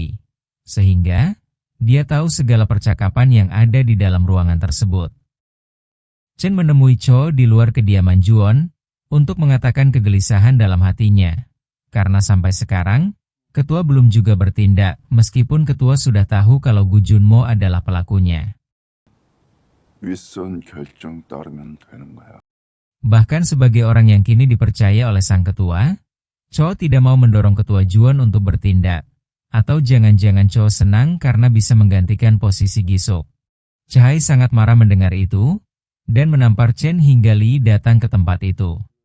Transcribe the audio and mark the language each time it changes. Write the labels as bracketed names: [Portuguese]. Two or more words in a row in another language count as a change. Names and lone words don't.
[Indonesian] Sehingga dia tahu segala percakapan yang ada di dalam ruangan tersebut. Chen menemui Cho di luar kediaman Juan untuk mengatakan kegelisahan dalam hatinya. Karena sampai sekarang, ketua belum juga bertindak meskipun ketua sudah tahu kalau Gu Junmo adalah pelakunya. [Korean] 윗선 결정 따르면 되는 거야. [Indonesian] Bahkan sebagai orang yang kini dipercaya oleh sang ketua, Cho tidak mau mendorong ketua Juan untuk bertindak. Atau jangan-jangan Cho senang karena bisa menggantikan posisi Gisuk. Chahai sangat marah mendengar itu, dan menampar Chen hingga Lee datang ke tempat itu.